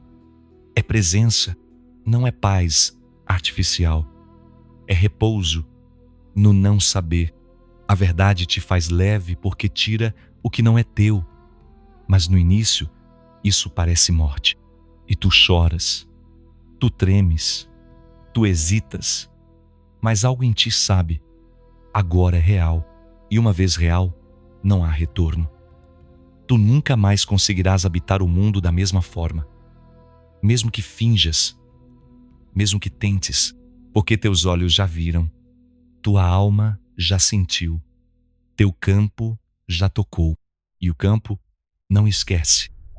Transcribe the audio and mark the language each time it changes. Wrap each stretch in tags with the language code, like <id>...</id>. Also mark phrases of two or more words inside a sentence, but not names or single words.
<pt>É presença, não é paz artificial. É repouso no não saber. A verdade te faz leve porque tira o que não é teu. Mas no início, isso parece morte. E tu choras, tu tremes, tu hesitas, mas algo em ti sabe, agora é real, e uma vez real, não há retorno. Tu nunca mais conseguirás habitar o mundo da mesma forma, mesmo que finjas, mesmo que tentes, porque teus olhos já viram, tua alma já sentiu, teu campo já tocou, e o campo não esquece.</pt>